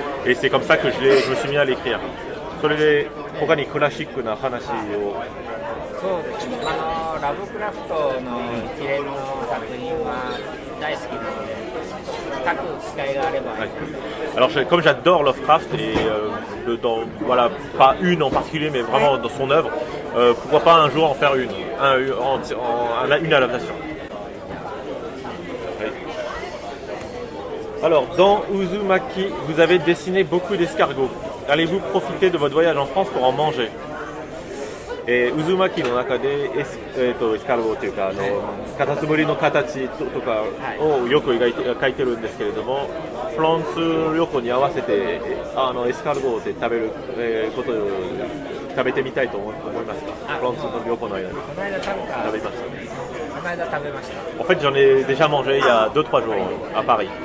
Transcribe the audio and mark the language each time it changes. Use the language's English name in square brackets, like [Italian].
[French] Et c'est comme ça que je me suis mis à l'écrire. [Japanese] それで他にクラシックな話を。そうですね。ラブクラフトの一連の作品は大好きなので、書く機会があれば。 [French] Alors comme j'adore Lovecraft et voilà, pas une en particulier, mais vraiment dans son œuvre, pourquoi pas un jour en faire une adaptation. Oui. Alors dans Uzumaki, vous avez dessiné beaucoup d'escargots. Allez-vous profiter de votre voyage en France pour en manger? Et [Japanese] Uzumaki の中でエスカルゴというかカタツムリの形とかをよく描いてるんですけれども、フランス旅行に合わせてエスカルゴで食べることを食べてみたいと思いますか？フランスの旅行の間に。この間食べた。食べましたね。この間食べました。 [French] En fait, j'en ai déjà mangé il y a 2-3 jours à Paris.